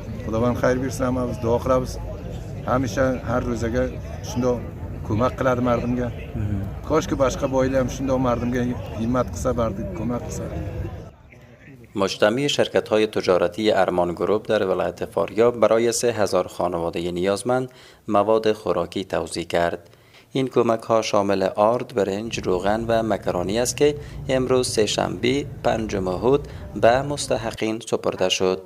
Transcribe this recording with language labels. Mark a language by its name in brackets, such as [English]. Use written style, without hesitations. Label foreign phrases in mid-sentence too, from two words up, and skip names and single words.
[Uzbek] Xudodan xayr bersin, hammamiz duo qilamiz. Hamisha har ro'zaga shunday ko'mak qiladi mardimga. Koshki boshqa boylar ham shunday mardimga himmat qilsa, bardi ko'mak qilsa. [Persian] مجتمع شرکت‌های تجارتی ارمان گروپ در ولایت فاریاب برای 3000 خانواده نیازمند مواد خوراکی توزیع کرد. این کمک‌ها شامل آرد، برنج، روغن و مکرونی است که امروز سه‌شنبه 5 مهر به مستحقین سپرده شد.